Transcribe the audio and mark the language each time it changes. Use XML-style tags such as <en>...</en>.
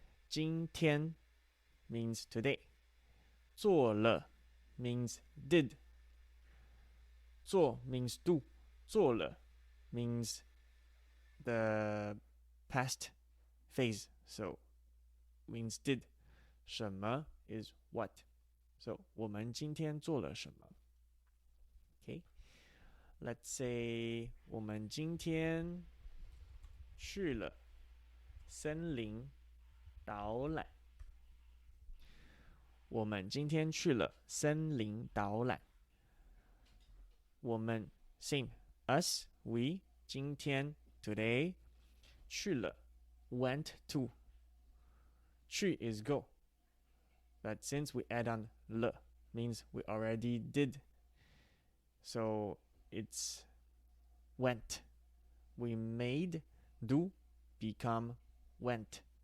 <en>今天 means today. 做了 means did. 做 means do. 做了 means the past phase. So, means did. 什么 is what.</en> <zh>So, 我们今天做了什么 Okay.</zh> <en>Let's say,</en> <zh>我们今天去了森林导览。我们今天去了森林导览。</zh> <en>我们 same us, we, 今天 today 去了 went to 去 is go but since we add on le means we already did so it's went we made do become went</en>